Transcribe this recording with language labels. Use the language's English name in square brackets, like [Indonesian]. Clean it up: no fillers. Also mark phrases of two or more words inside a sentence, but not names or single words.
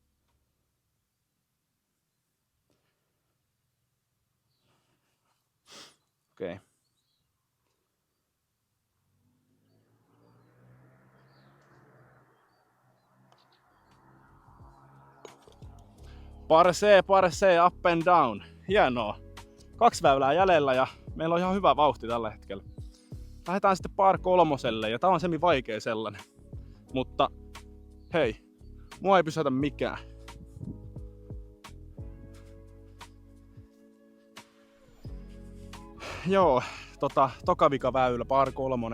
[Finnish] Okei. Parsee, [English] up and down. [Finnish] Hienoa. 2 väylää jäljellä ja meillä on ihan hyvä vauhti tällä hetkellä. Lähdetään sitten par 3 ja tää on semi vaikea sellainen. Mutta hei, mua ei pysäytä mikään. Joo, tokavika väylä, par 3.